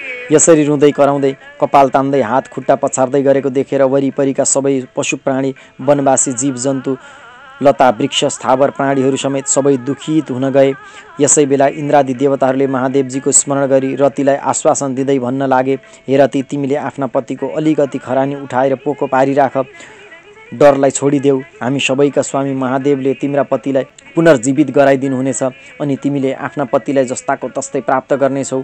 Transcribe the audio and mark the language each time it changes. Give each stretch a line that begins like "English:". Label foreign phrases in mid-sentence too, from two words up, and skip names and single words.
Nepali: यसरी रुँदै कराउँदै कपाल तान्दै हात खुट्टा पछार्दै गरेको देखेर वरिपरिका सबै पशु प्राणी वनवासी जीवजन्तु लता वृक्ष स्थावर प्राणीहरू समेत सबै दुखित हुन गए। यसै बेला इन्द्रादि देवताहरूले महादेवजीको स्मरण गरी रतिलाई आश्वासन दिँदै भन्न लागे, हे रति, तिमीले आफ्ना पतिको अलिकति खरानी उठाएर पोको पारिराख, डरलाई छोडिदेऊ। हामी सबैका स्वामी महादेवले तिम्रा पतिलाई पुनर्जीवित गराइदिनुहुनेछ अनि तिमीले आफ्ना पतिलाई जस्ताको तस्तै प्राप्त गर्नेछौ।